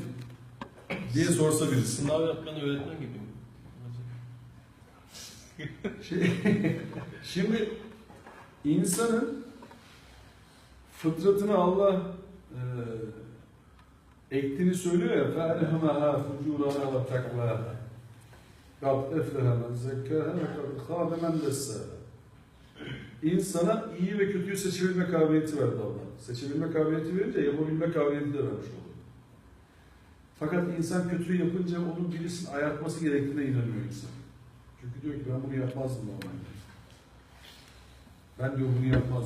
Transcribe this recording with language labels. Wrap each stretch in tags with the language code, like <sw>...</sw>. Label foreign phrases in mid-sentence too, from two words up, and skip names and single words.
<tr>Diye sorsa birisi. Sınav yapan öğretmen gibi mi? Şimdi insanın fıtratını Allah ektiğini söylüyor ya</tr> <ar>فَاَلْهَمَهَا فُجُورَهَا وَتَقْوَاهَا قَدْ اَفْلَهَا مَنْ زَكَّاهَا وَقَدْ خَابَ مَنْ دَسَّاهَا.</ar> <tr>İnsana iyi ve kötüyü seçebilme kabiliyeti verdi Allah. Seçebilme kabiliyeti verince yapabilme kabiliyeti de vermiş oldu. Fakat insan kötüyü yapınca onun birisinin ayartması gerektiğine inanıyor insan. Çünkü diyor ki ben bunu yapmazdım normalde. Ben diyor bunu yapmazdım.</tr>